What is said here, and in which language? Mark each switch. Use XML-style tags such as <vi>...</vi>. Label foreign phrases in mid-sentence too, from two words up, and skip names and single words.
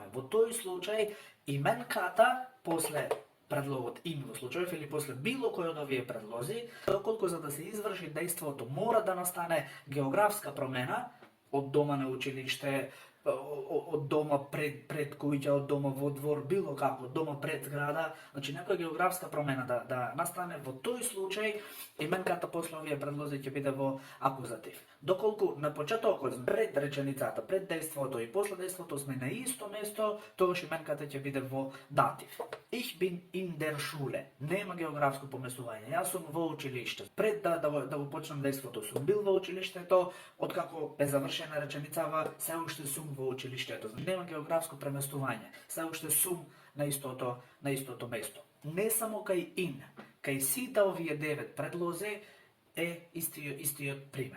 <mk>Во тој случај именката после предлогот in во случајов или после било кој од овие предлози, доколку за да се изврши дејството мора да настане географска промена од дома на училиште, од дома пред куќа, од дома во двор, било како, од дома пред зграда, значи некоја географска промена да настане, во тој случај именката после овие предлози ќе биде во акузатив. Доколку на почетокот, пред реченицата, пред дејството и после дејството сме на исто место, тогаш именката ќе биде во датив.</mk> <de>Ich bin in der Schule.</de> <mk>Нема географско поместување. Јас сум во училиште. Пред да го почнам дејството сум бил во училиштето, откако е завршена реченицава, се уште сум во училиштето. Нема географско преместување. Се уште сум на истото место. Не само кај in, кај сите овие 9 предлози е истиот пример.</mk>